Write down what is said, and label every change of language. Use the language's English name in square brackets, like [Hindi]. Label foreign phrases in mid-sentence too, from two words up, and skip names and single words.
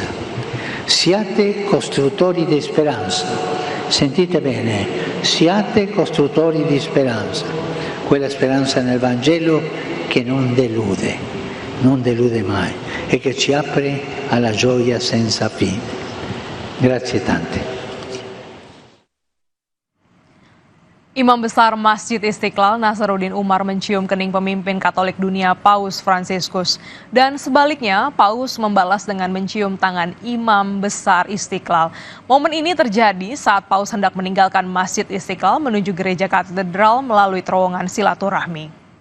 [Italian] Siate costruttori di speranza, sentite bene, siate costruttori di speranza, quella speranza nel Vangelo che non delude mai e che ci apre alla gioia senza fine. Grazie tante. [Indonesian] Imam Besar Masjid Istiqlal Nazaruddin Umar mencium kening pemimpin Katolik dunia Paus Fransiskus. Dan sebaliknya, Paus membalas dengan mencium tangan Imam Besar Istiqlal. Momen ini terjadi saat Paus hendak meninggalkan Masjid Istiqlal menuju gereja katedral melalui terowongan silaturahmi.